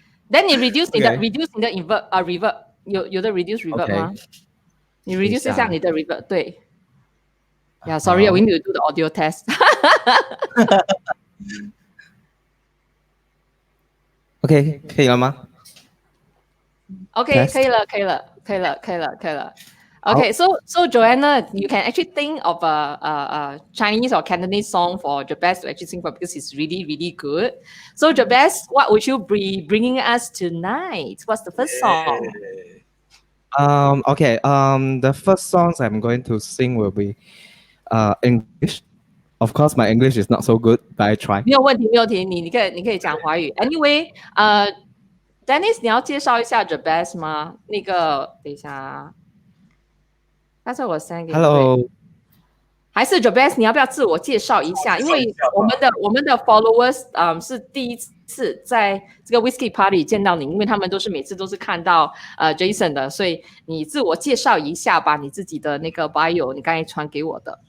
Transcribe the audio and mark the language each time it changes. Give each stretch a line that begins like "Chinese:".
English: Then
Chinese: 你 reduce 你的
English: OK
Chinese: reduce 你的 reverb 有的
English: reduce reverb
Chinese: 吗
English: OK
Chinese: 你 reduce 一下你的 reverb 对。
English: Yeah, sorry,
Chinese: 好
English: we need to do the audio test.
Chinese: OK， 可以了吗
English: OK， Test
Chinese: 可以了。
English: Okay, so Joanna, you can actually think of a Chinese or Cantonese song for Jabez to actually sing for because it's really, really good. So Jabez, what would you be bringing us tonight? What's the first song? Okay. The first songs I'm going to sing will be English. Of course, my English is not so good, but I try.
Chinese: 没有问题，你可以讲华语。
English: Anyway,
Chinese: Dennis， 你要介绍一下 Jabez 吗？那个，等一下啊，刚才我 send 给你。
English: Hello，
Chinese: 还是 Jabez， 你要不要自我介绍一下？因为我们的 followers 是第一次在这个 Whisky Party 见到你，因为他们都是每次都是看到Jason 的，所以你自我介绍一下吧，你自己的那个 bio， 你刚才传给我的。